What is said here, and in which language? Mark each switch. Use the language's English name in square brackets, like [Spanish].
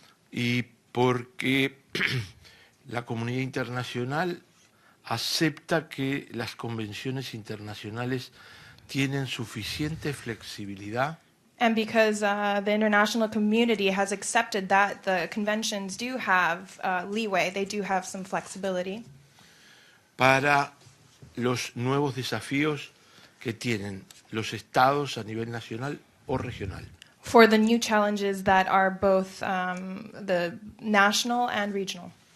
[Spanish] Y porque la comunidad internacional acepta que las convenciones internacionales tienen suficiente flexibilidad [English] And because the international community has accepted that the conventions do have leeway, they do have some flexibility [Spanish] para los nuevos desafíos que tienen los estados a nivel nacional o regional. [English] for the new challenges that are both the national and regional.